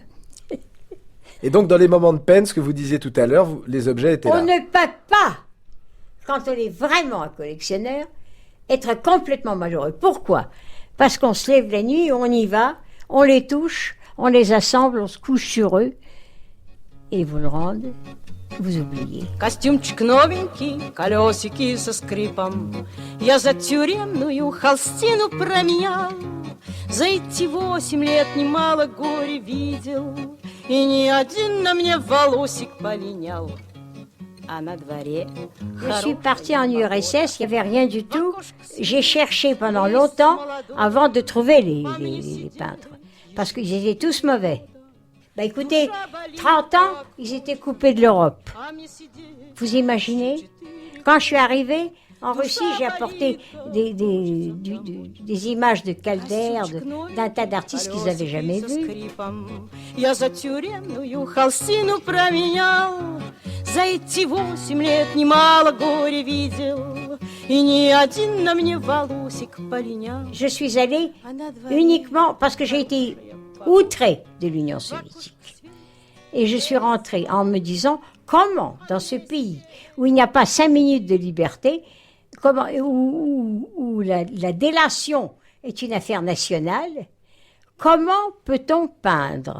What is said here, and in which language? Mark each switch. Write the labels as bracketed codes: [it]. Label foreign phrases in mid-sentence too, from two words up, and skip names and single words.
[fr] Et donc, dans les moments de peine, ce que vous disiez tout à l'heure, les objets étaient là. On ne peut pas, quand on est vraiment un collectionneur, être complètement malheureux. Pourquoi? Parce qu'on se lève la nuit, on y va, on les touche, on les assemble, on se couche sur eux, et vous le rendez, vous oubliez. [ru] Костюмчик новенький, колесики со скрипом. Я за тюремную холстину променял. За эти 8 лет немало горя видел. И ни один на мне волосик полинял. А на дворе... [fr] Je suis partie en URSS, il n'y avait rien du tout. J'ai cherché pendant longtemps avant de trouver les peintres. Parce qu'ils étaient tous mauvais. Bah écoutez, 30 ans, ils étaient coupés de l'Europe. Vous imaginez? Quand je suis arrivée en Russie, j'ai apporté des images de Calder, d'un tas d'artistes qu'ils n'avaient jamais vus. [ru] Я за тюремную холстину променял. За эти 8 лет немало горя видел. И ни один на мне волосик полинял. [fr] Je suis allée uniquement parce que j'ai été outrée de l'Union soviétique. Et je suis rentrée en me disant, comment, dans ce pays où il n'y a pas 5 minutes de liberté, où la délation est une affaire nationale, comment peut-on peindre?